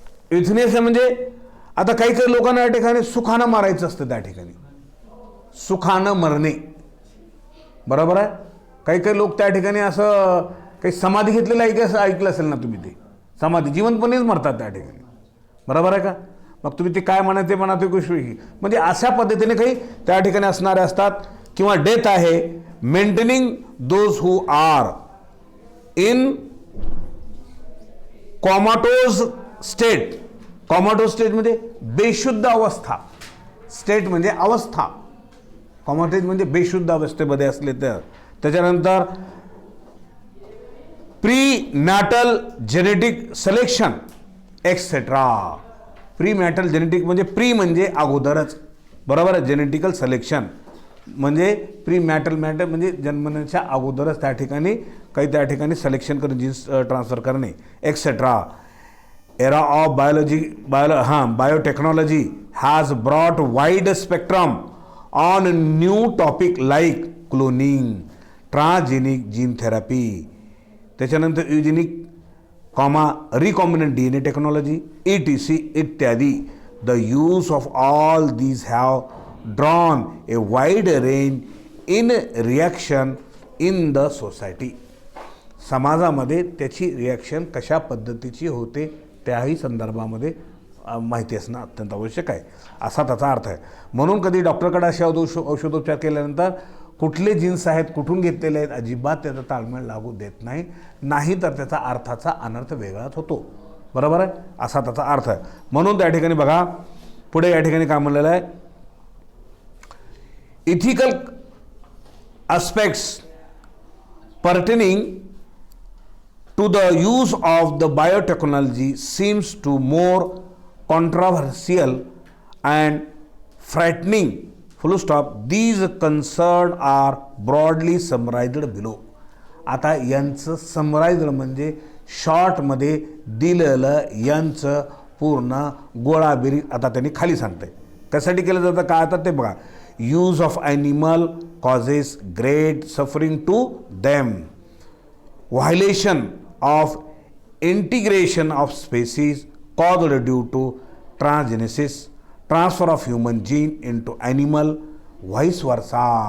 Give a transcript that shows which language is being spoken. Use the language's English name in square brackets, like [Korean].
[Marathi] इथनेसिया म्हणजे आता काही काही लोकांना या ठिकाणी सुखानं मारायचं असतं त्या ठिकाणी, सुखानं मरणे, बरोबर आहे. काही काही लोक त्या ठिकाणी असं काही समाधी घेतलेलं आहे की असं ऐकलं असेल ना तुम्ही, ते समाधी जिवंतपणेच मरतात त्या ठिकाणी, बरोबर आहे का. मग तुम्ही ते काय म्हणा ते म्हणा ते गोष्टी म्हणजे अशा पद्धतीने काही त्या ठिकाणी असणारे असतात. किंवा डेथ आहे. [English] Maintaining those who are in comatose state. [Marathi] कॉमाटोज state म्हणजे बेशुद्ध अवस्था, स्टेट म्हणजे अवस्था, कॉमाटोज म्हणजे बेशुद्ध अवस्थेमध्ये असले तर. त्याच्यानंतर [English] Prenatal genetic selection et cetera. [Marathi] Pre नॅटल genetic म्हणजे प्री म्हणजे अगोदरच, बरोबर आहे. जेनेटिकल सिलेक्शन म्हणजे प्री मॅटल म्हणजे जन्मण्याच्या अगोदरच त्या ठिकाणी त्या ठिकाणी सिलेक्शन करणे, जीन्स ट्रान्सफर करणे etcetera. [English] Era of biotechnology has brought wide spectrum on new topic like cloning, transgenic gene therapy, त्याच्यानंतर eugenic recombinant DNA technology ETC इत्यादी. The use of all these have drawn a wide range in reaction in the society. [Marathi] समाजामध्ये त्याची reaction कशा पद्धतीची होते त्याही संदर्भामध्ये माहिती असणं अत्यंत आवश्यक आहे, असा त्याचा अर्थ आहे. म्हणून कधी डॉक्टरकडे असे औषधोपचार केल्यानंतर कुठले जीन्स आहेत, कुठून घेतलेले आहेत, अजिबात त्याचा ताळमेळ लागू देत नाही तर त्याचा अर्थाचा अनर्थ वेगळाच होतो, बरोबर आहे, असा त्याचा अर्थ आहे. म्हणून त्या ठिकाणी बघा पुढे या ठिकाणी काय म्हणलेलं आहे, [English] Ethical aspects pertaining to the use of the biotechnology seems to more controversial and frightening. Full stop. These concerns are broadly summarized below. [Marathi] आता यांचं समराइज्ड म्हणजे शॉर्टमध्ये दिलेलं यांचं पूर्ण गोळाबिरी आता त्यांनी खाली सांगते. कशासाठी केलं जातं काय आता ते बघा. [English] Use of animal causes great suffering to them, violation of integration of species caused due to transgenesis, transfer of human gene into animal, vice versa.